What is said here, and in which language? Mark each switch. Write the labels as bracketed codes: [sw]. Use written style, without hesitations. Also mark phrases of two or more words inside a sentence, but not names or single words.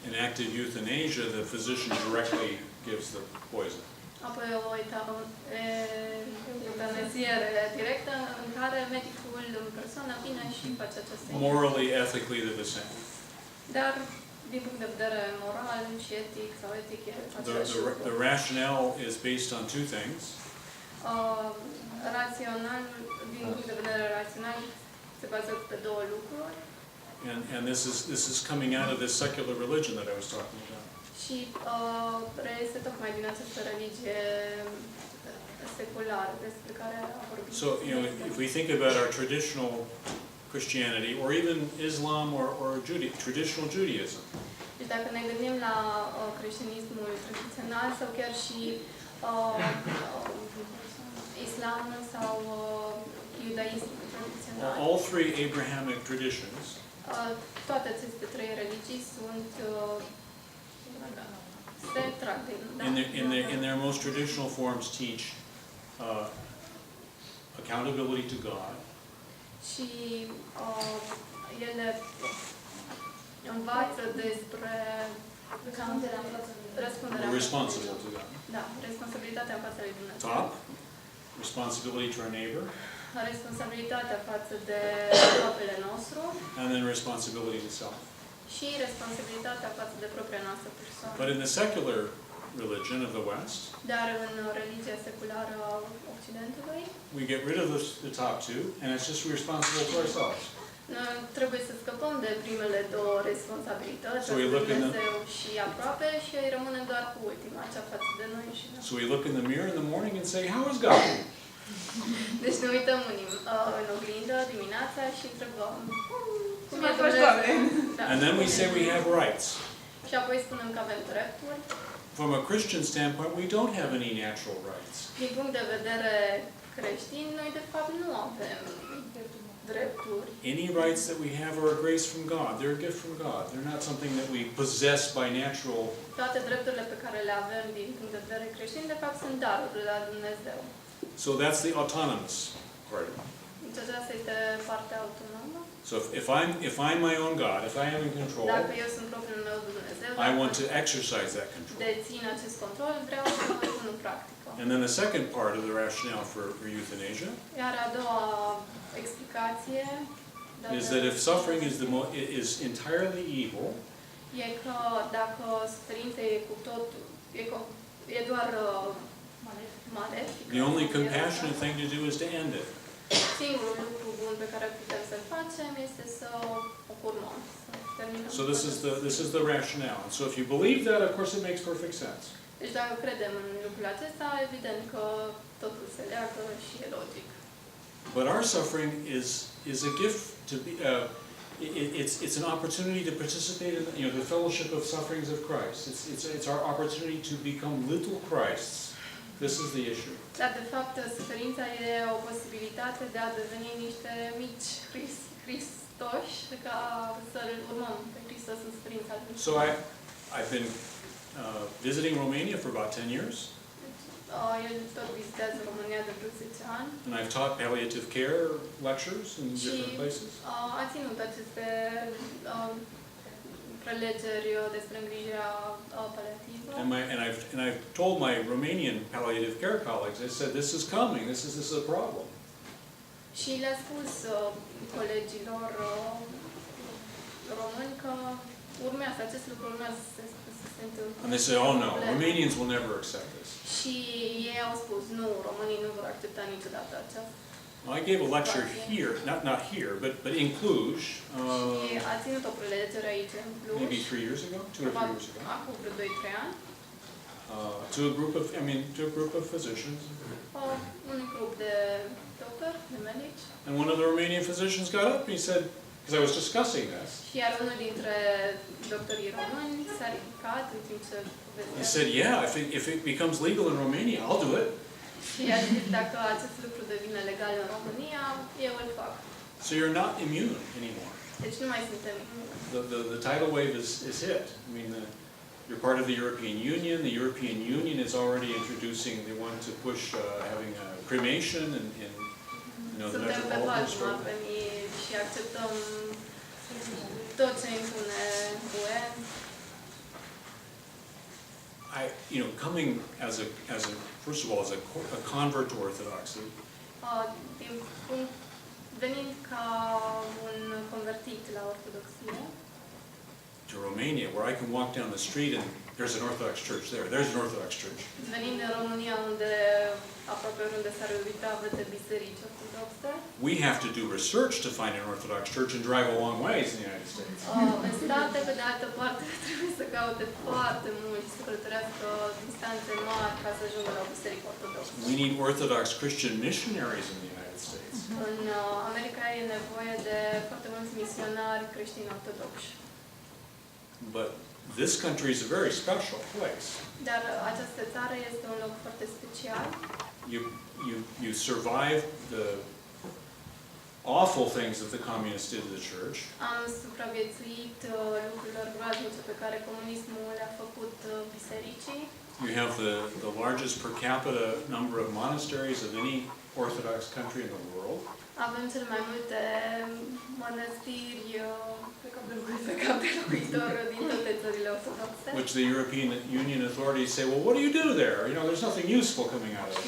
[en] active euthanasia, the physician directly gives the poison. [ro] Apoi o eutanaziere directă în care medicul în persoană vine și face această. [en] Morally, ethically, they're the same. [ro] Dar din punct de vedere moral și etic sau etic e același lucru. [en] The rationale is based on two things. [ro] Rațional, din punct de vedere rațional, se bazează pe două lucruri. [en] And this is coming out of this secular religion that I was talking about. [ro] Și reiese tocmai din această religie seculară despre care a vorbit. [en] So, if we think about our traditional Christianity, or even Islam or traditional Judaism, [ro] Deci dacă ne gândim la creștinismul tradițional sau chiar și islamul sau iudaismul tradițional, [en] all three Abrahamic traditions, [ro] toate aceste trei religii sunt se trag [en] in their most traditional forms, teach accountability to God, [ro] și ele învață despre răspunderea. [en] we're responsible to God. [ro] Da, responsabilitatea în fața lui Dumnezeu. [en] Top, responsibility to our neighbor, [ro] Responsabilitatea față de aproapele nostru [en] and then responsibility to self. [ro] și responsabilitatea față de propria noastră persoană. [en] But in the secular religion of the West, [ro] Dar în religia seculară a Occidentului, [en] we get rid of the top two, and it's just we're responsible to ourselves. [ro] noi trebuie să scăpăm de primele două responsabilități, [en] So we look in [ro] Dumnezeu și aproape, și îi rămânem doar cu ultima, cea față de noi și noi. [en] So we look in the mirror in the morning and say, "How is God?" [ro] Deci ne uităm în oglindă dimineața și întrebăm cum e Dumnezeu? Da. [en] And then we say we have rights. [ro] Și apoi spunem că avem drepturi. [en] From a Christian standpoint, we don't have any natural rights. [ro] Din punct de vedere creștin, noi de fapt nu avem drepturi. [en] Any rights that we have are a grace from God. They're a gift from God. They're not something that we possess by natural. [ro] Toate drepturile pe care le avem din punct de vedere creștin, de fapt sunt daruri de la Dumnezeu. [en] So that's the autonomous part. [ro] Deci aceasta este partea autonomă. [en] So if I'm my own God, if I am in control, [ro] Dacă eu sunt propriul meu Dumnezeu, [en] I want to exercise that control. [ro] dețin acest control, vreau să îl pun în practică. [en] And then the second part of the rationale for euthanasia [ro] Iar a doua explicație [en] is that if suffering is entirely evil, [ro] e că dacă suferința e cu totul, e doar malefică. [en] the only compassionate thing to do is to end it. [ro] Singurul lucru bun pe care putem să-l facem este să o curmăm, să terminăm. [en] So this is the rationale. And so if you believe that, of course, it makes perfect sense. [ro] Deci dacă credem în lucrul acesta, evident că totul se leagă și e logic. [en] But our suffering is a gift to be. It's an opportunity to participate in the fellowship of sufferings of Christ. It's our opportunity to become little Christs. This is the issue. [ro] Dar de fapt suferința e o posibilitate de a deveni niște mici Hristoși, ca să-L urmăm pe Hristos în suferința Lui. [en] So I've been visiting Romania for about 10 years. [ro] El tot vizitează România de vreo 10 ani. [en] And I've taught palliative care lectures in different places. [ro] A ținut aceste prelegeri despre îngrijirea paliativă. [en] And I've told my Romanian palliative care colleagues, I said, this is coming, this is a problem. [ro] Și le-a spus colegilor români că urmează, acest lucru urmează să se întâmple. [en] And they say, oh no, Romanians will never accept this. [ro] Și ei au spus, nu, românii nu vor accepta niciodată aceasta. [en] Well, I gave a lecture here, not here, but in Cluj. [ro] Și a ținut o prelegere aici în Cluj. [en] Maybe 3 years ago, 2 or 3 years ago. [ro] Acum vreo 2-3 ani. [en] To a group of physicians. [ro] Un grup de doctori, de medici. [en] And one of the Romanian physicians got up and he said, because I was discussing this. [ro] Și iar unul dintre doctorii români s-a ridicat în timp ce [en] He said, yeah, if it becomes legal in Romania, I'll do it. [ro] Și a zis, dacă acest lucru devine legal în România, eu îl fac. [en] So you're not immune anymore. [ro] Deci nu mai suntem imuni. [en] The tidal wave is hit. I mean, you're part of the European Union. The European Union is already introducing, they want to push having a cremation and the metropolitan [ro] și acceptăm tot ce impune UE. [en] coming first of all, as a convert to Orthodoxy, [ro] Venind ca un convertit la ortodoxie, [en] to Romania, where I can walk down the street and there's an Orthodox church there. There's an Orthodox church. [ro] Venind în România, unde aproape oriunde s-ar uita, vede biserici ortodoxe. [en] We have to do research to find an Orthodox church and drive a long ways in the United States. [ro] În state, pe de altă parte, trebuie să caute foarte mult și să călătorească distanțe mari ca să ajungă la o biserică ortodoxă. [en] We need Orthodox Christian missionaries in the United States. [ro] În America e nevoie de foarte mulți misionari creștini ortodoxi. [en] But this country is a very special place. [ro] Dar această țară este un loc foarte special. [en] You survive the awful things that the communists did to the church. [ro] Am supraviețuit lucrurilor groaznice pe care comunismul le-a făcut bisericii. [en] You have the largest per capita number of monasteries of any Orthodox country in the world. [ro] Avem cele mai multe mănăstiri pe cap de locuitor din toate țările ortodoxe. [en] Which the European Union authorities say, well, what do you do there? You know, there's nothing useful coming out of it.